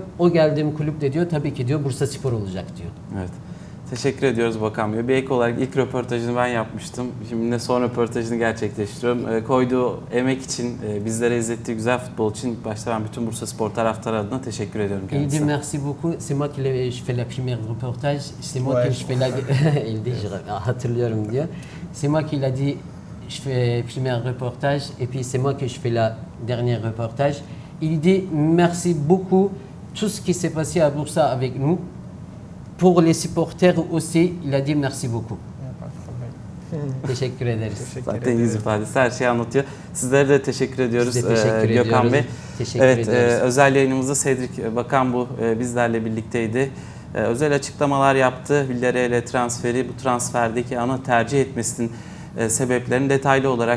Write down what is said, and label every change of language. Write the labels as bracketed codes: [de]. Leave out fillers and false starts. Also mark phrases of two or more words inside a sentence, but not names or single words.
[tr] O geldiğim kulüp de diyor tabii ki diyor Bursa Spor olacak diyor. Evet. Teşekkür ediyoruz Bakan Bey. Bir ek olarak ilk röportajını ben yapmıştım. Şimdi de son röportajını gerçekleştiriyorum. Koyduğu emek için, bizlere izlettiği güzel futbol için ilk başta ben bütün Bursa Spor taraftarı adına teşekkür ediyorum [fr] Il dit [tr] kendisine. [fr] merci beaucoup. C'est moi qui je fais la première reportage. C'est moi Ouais, qui je fais la. Il dit [tr] hatırlıyorum diyor. [fr] C'est moi qui l'a dit. Je fais premier reportage et puis c'est moi que je fais la dernière reportage. Il dit merci beaucoup tout ce qui s'est passé à Bursa avec nous. Pour les supporters aussi, il a dit merci beaucoup. [tr] Teşekkür ederiz. Zaten yüz ifadesi her şeyi anlatıyor. Sizlere de teşekkür ediyoruz Biz de teşekkür Gökhan ediyoruz. Bey. Teşekkür Evet, ediyoruz. özel yayınımızda Cedric Bakan bu bizlerle birlikteydi. Özel açıklamalar yaptı. Villarreal'e transferi, bu transferdeki ana tercih etmesinin sebeplerini detaylı olarak bizlere aktardı.